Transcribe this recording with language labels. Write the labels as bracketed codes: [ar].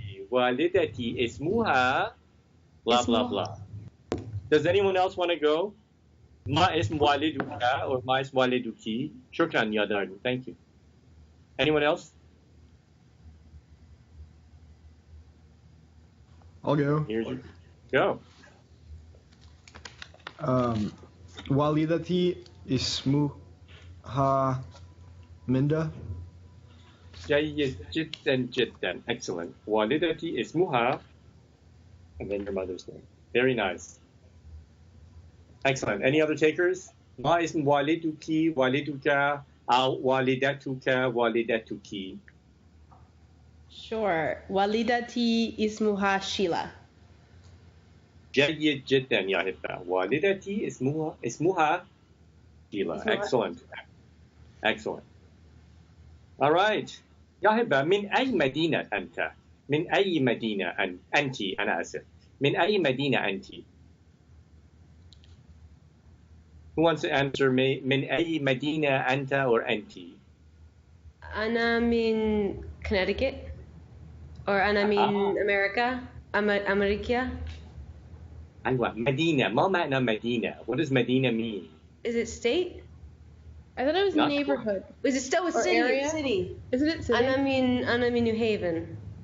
[ar] والدتي اسمها blah blah blah. [en] Does anyone else want to go? [ar] ما اسم والدك or ما اسم والدك? شكرا يا دارن. [en] Thank you. Anyone else? I'll go. Here's your go. [ar] والدتي اسمها Minda. جيد جدا جدا. Excellent. والدتي اسمها, [en] and then your mother's name. Very nice. Excellent. Any other takers? [ar] ما اسم والدك والدك أو والدتك والدتك? Sure. Walidati ismuha Sheila. جيد جدا يا هبة. والدتي اسمها Sheila. [en] Excellent. Excellent. All right. [ar] يا هبة من أي مدينة أنت؟ من أي مدينة أنت؟ أنا آسف. من أي مدينة أنت؟ [en] Who wants to answer me? [ar] من أي مدينة أنت or أنت؟ أنا من Connecticut. Or أنا من America. أمريكا. أيوة مدينة. ما معنى مدينة? [en] What does مدينة mean? Is it state? I thought it was Not neighborhood. Is it still a Or city? area? City. Isn't it city? [ar] أنا من New Haven.